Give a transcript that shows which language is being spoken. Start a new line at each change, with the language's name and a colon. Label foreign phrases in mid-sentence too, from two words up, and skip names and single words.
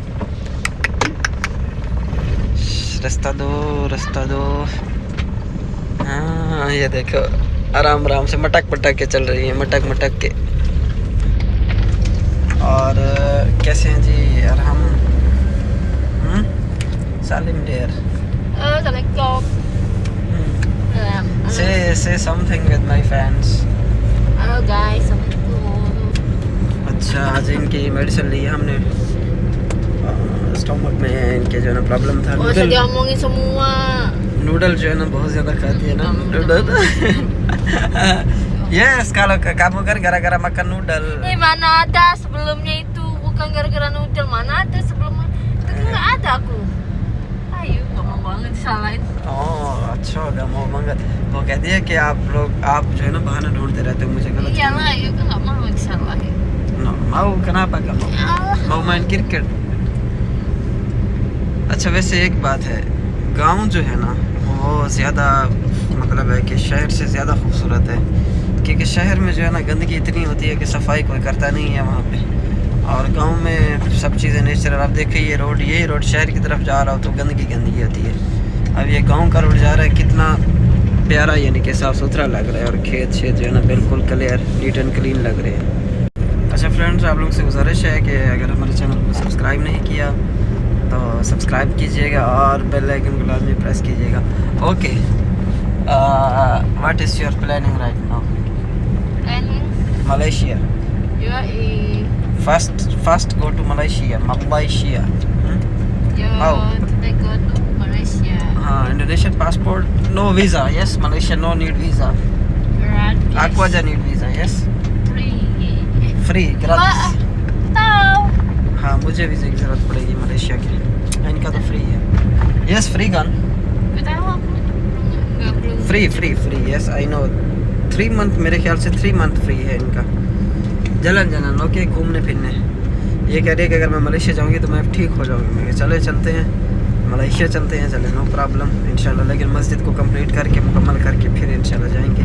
Hindi: रास्ता दो। हाँ, ये देखो आराम आराम से मटक मटक के चल रही है, मटक के। और कैसे हैं जी यार हम?
English: सालिम डेयर, say something with my fans. Hello guys,
Hindi: अच्छा, आज इनकी मेडिसिन ली है हमने। स्टमक में इनके जो है ना प्रॉब्लम था।
Indonesian: diomongin semua.
Hindi: नूडल जो है ना बहुत ज़्यादा खाती है ना नूडल।
Indonesian: Yes, kalau kamu kan gara-gara makan noodle. Mana ada sebelumnya itu, bukan gara-gara noodle. Mana ada sebelumnya itu, nggak ada aku. Ayo, nggak mau banget disalahin. Oh, अच्छा, nggak mau banget.
Hindi: वो कहती है कि आप जो है ना बहाना ढूंढते रहते हो मुझे गलत।
Indonesian: Iyalah, ayo kan nggak mau disalahin. mau kenapa kamu mau main क्रिकेट?
Hindi: अच्छा, वैसे एक बात है, गांव जो है ना वो ज़्यादा मतलब है कि शहर से ज़्यादा खूबसूरत है, क्योंकि शहर में जो है ना गंदगी इतनी होती है कि सफाई कोई करता नहीं है वहाँ पे। और गांव में सब चीज़ें नेचुरल। आप देखिए यही रोड शहर की तरफ जा रहा हो तो गंदगी होती है। अब ये गाँव का रोड जा रहा है, कितना प्यारा, यानी कि साफ़ सुथरा लग रहा है। और खेत जो है ना बिल्कुल क्लियर,
English: neat and clean
Hindi: लग रहे हैं। अच्छा फ्रेंड्स, आप लोगों से गुजारिश है कि अगर हमारे चैनल को सब्सक्राइब नहीं किया तो सब्सक्राइब कीजिएगा और
English: bell icon
Hindi: को लाजमी प्रेस कीजिएगा।
English: okay, what is your planning right now? Planning? मलेशिया। First go to Malaysia. How? Today go to Malaysia. हाँ, Indonesian passport, no visa. Yes, Malaysia no need visa. Gratis.
Indonesian: Aku aja
English: need visa. Yes, Free. gratis. Tahu.
Hindi: हाँ, मुझे वीज़ा की ज़रूरत पड़ेगी मलेशिया के लिए। इनका तो फ्री है।
English: yes, free
Hindi: गन।
Indonesian: Gak tahu aku. Belum.
English: free. yes, I know.
Hindi: 3 मंथ, मेरे ख्याल से 3 मंथ फ्री है इनका। जलन ओके, घूमने फिरने। ये कह रही है कि अगर मैं मलेशिया जाऊंगी तो मैं ठीक हो जाऊंगी। मैं चलते हैं मलेशिया, चलते हैं, चले,
English: no problem
Hindi: इंशाल्लाह। लेकिन मस्जिद को कंप्लीट करके, मुकम्मल करके फिर इंशाल्लाह जाएंगे।